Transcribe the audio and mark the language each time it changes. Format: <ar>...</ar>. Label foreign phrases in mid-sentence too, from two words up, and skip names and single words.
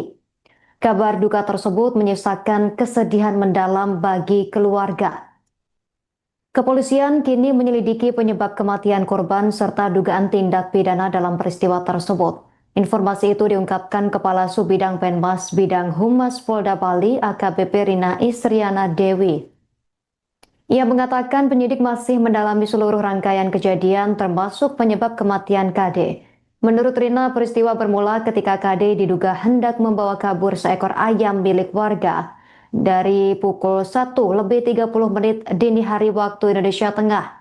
<id>Kabar duka tersebut menyisakan kesedihan mendalam bagi keluarga. Kepolisian kini menyelidiki penyebab kematian korban serta dugaan tindak pidana dalam peristiwa tersebut. Informasi itu diungkapkan Kepala Subbidang Penmas Bidang Humas Polda Bali AKBP Rina Isriana Dewi. Ia mengatakan penyidik masih mendalami seluruh rangkaian kejadian termasuk penyebab kematian KD. Menurut Rina, peristiwa bermula ketika KD diduga hendak membawa kabur seekor ayam milik warga dari pukul 1:30 dini hari waktu Indonesia Tengah.</id>